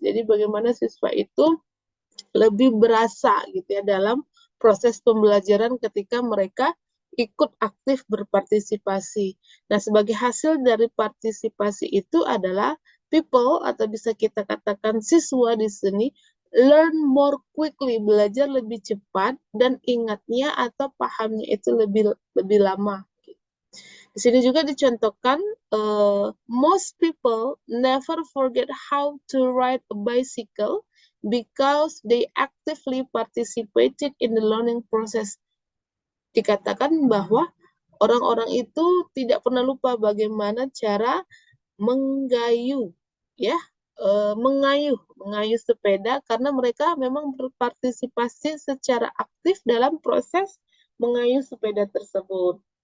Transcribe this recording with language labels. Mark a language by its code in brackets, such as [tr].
[id] Jadi bagaimana siswa itu lebih berasa gitu ya dalam proses pembelajaran ketika mereka ikut aktif berpartisipasi. Nah, sebagai hasil dari partisipasi itu adalah people atau bisa kita katakan siswa di sini [en] learn more quickly, [id] belajar lebih cepat dan ingatnya atau pahamnya itu lebih lama. Di sini juga dicontohkan [en] most people never forget how to ride a bicycle because they actively participated in the learning process. [id] Dikatakan bahwa orang-orang itu tidak pernah lupa bagaimana cara menggayuh, ya, mengayuh sepeda karena mereka memang berpartisipasi secara aktif dalam proses mengayuh sepeda tersebut.